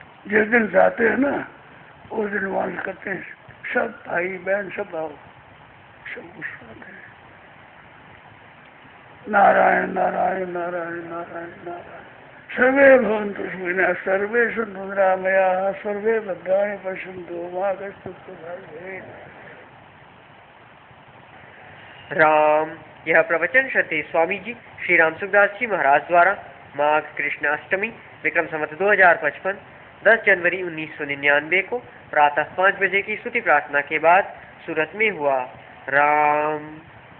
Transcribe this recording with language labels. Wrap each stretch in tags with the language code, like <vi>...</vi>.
<hi>जिस दिन जाते हैं ना उस दिन वहाँ करते हैं, सब भाई बहन सब आओ, सब कुछ आते हैं। नारायण नारायण नारायण नारायण नारायण।</hi> <sa>सर्वे भवन्तु सुखिनः, सर्वे सन्तु निरामयाः, सर्वे भद्राणि पश्यन्तु मा कश्चित् दुःखं भवेत्।</sa> <hi>राम। यह प्रवचन श्री स्वामी जी श्री राम सुखदास जी महाराज द्वारा माघ कृष्ण अष्टमी विक्रम संवत 2055 10 जनवरी 1999 को प्रातः 5 बजे की स्तुति प्रार्थना के बाद सूरत में हुआ। राम।</hi>